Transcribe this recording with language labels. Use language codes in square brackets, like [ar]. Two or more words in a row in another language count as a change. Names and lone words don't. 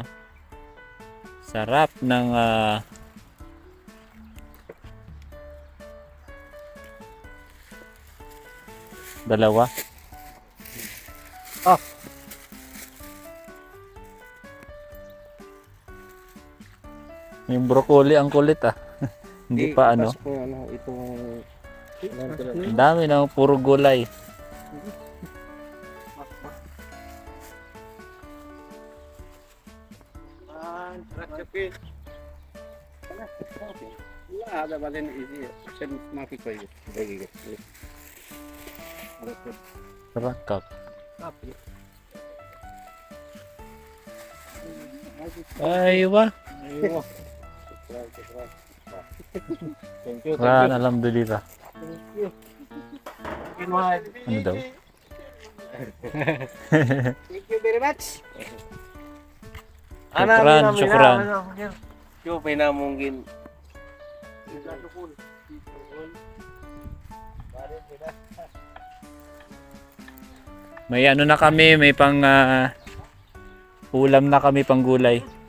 [tl] Sarap ng dalawa. Ah. Yung broccoli ang kulit ah. Hindi pa ano. Itong Ang dami na puro gulay. [ar] هذا بعدين يجي عشان ما في كويس دقيقة. Rakap. Aywa. ايوه. Ran, alhamdulillah. [tl] Ano daw? [en] Thank you very much. [ar] Syukran. [tl] Yo, pinamungkin. May ano na kami, may pang ulam na kami, pang gulay.